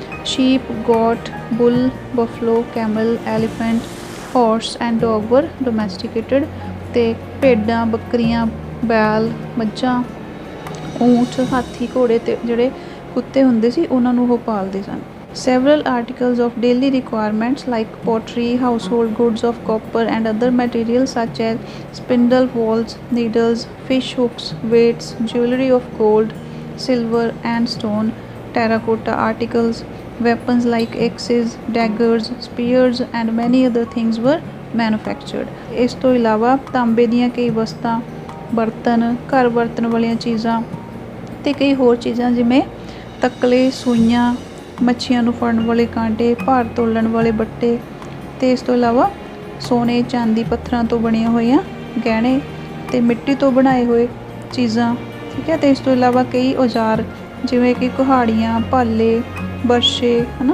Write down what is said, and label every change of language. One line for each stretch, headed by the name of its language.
English: Sheep, goat, bull, buffalo, camel, elephant, horse and dog were domesticated.
Punjabi: ਅਤੇ ਭੇਡਾਂ, ਬੱਕਰੀਆਂ, ਬੈਲ, ਮੱਝਾਂ, ਊਂਠ, ਹਾਥੀ, ਘੋੜੇ ਅਤੇ ਜਿਹੜੇ ਕੁੱਤੇ ਹੁੰਦੇ ਸੀ ਉਹਨਾਂ ਨੂੰ ਉਹ ਪਾਲਦੇ ਸਨ।
English: Several articles of daily requirements like pottery, household goods of copper and other materials such as spindle wheels, needles, fish hooks, weights, jewelry of gold, silver and stone, terracotta articles, weapons like axes, daggers, spears and many other things were manufactured।
Punjabi: ਇਸ ਤੋਂ ਇਲਾਵਾ ਤਾਂਬੇ ਦੀਆਂ ਕਈ ਵਸਤਾਂ, ਬਰਤਨ, ਘਰ ਵਰਤਣ ਵਾਲੀਆਂ ਚੀਜ਼ਾਂ ਅਤੇ ਕਈ ਹੋਰ ਚੀਜ਼ਾਂ ਜਿਵੇਂ ਤਕਲੇ, ਸੂਈਆਂ, ਮੱਛੀਆਂ ਨੂੰ ਫੜਨ ਵਾਲੇ ਕਾਂਟੇ, ਭਾਰ ਤੋਲਣ ਵਾਲੇ ਬੱਟੇ ਅਤੇ ਇਸ ਤੋਂ ਇਲਾਵਾ ਸੋਨੇ, ਚਾਂਦੀ, ਪੱਥਰਾਂ ਤੋਂ ਬਣੀਆਂ ਹੋਈਆਂ ਗਹਿਣੇ ਅਤੇ ਮਿੱਟੀ ਤੋਂ ਬਣਾਏ ਹੋਏ ਚੀਜ਼ਾਂ, ਠੀਕ ਹੈ। ਅਤੇ ਇਸ ਤੋਂ ਇਲਾਵਾ ਕਈ ਔਜ਼ਾਰ ਜਿਵੇਂ ਕਿ ਕੁਹਾੜੀਆਂ, ਭਾਲੇ, ਬਰਛੇ, ਹੈ ਨਾ।